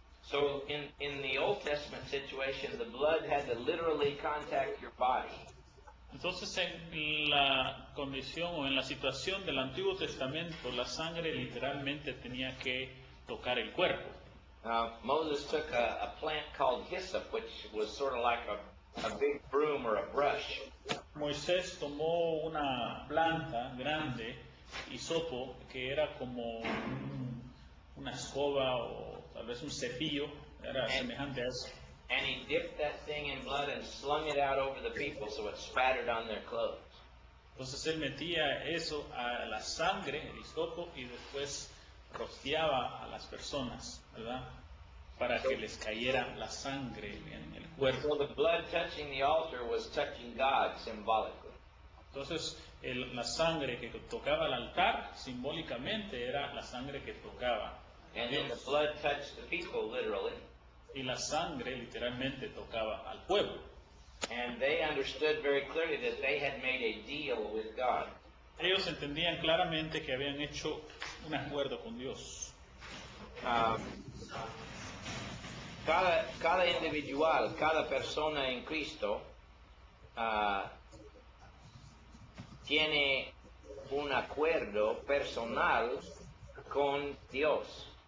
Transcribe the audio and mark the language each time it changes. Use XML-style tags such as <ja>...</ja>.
<en>So in the Old Testament situation, the blood had to literally contact your body.</en> <es>Entonces, en la condición o en la situación del Antiguo Testamento, la sangre literalmente tenía que tocar el cuerpo.</es> <en>Moses took a plant called hyssop, which was sort of like a big broom or a brush.</en> <es>Moisés tomó una planta grande, hisopo, que era como una escoba o tal vez un cepillo, era semejante a eso.</es> <en>And he dipped that thing in blood and slung it out over the people so it spattered on their clothes.</en> <es>Entonces él metía eso a la sangre, el hisopo, y después rociaba a las personas, ¿verdad? Para que les cayera la sangre en el cuerpo.</es> <en>So the blood touching the altar was touching God symbolically.</en> <es>Entonces la sangre que tocaba el altar simbólicamente era la sangre que tocaba a</es> <en>And then the</en> <es>Dios.</es> <en>blood touched the people literally.</en> <es>Y la sangre literalmente tocaba al pueblo.</es> <en>And they understood very clearly that they had made a deal with God.</en> <es>Ellos entendían claramente que habían hecho un acuerdo con Dios. Cada individual, cada persona en Cristo tiene un acuerdo personal con Dios.</es>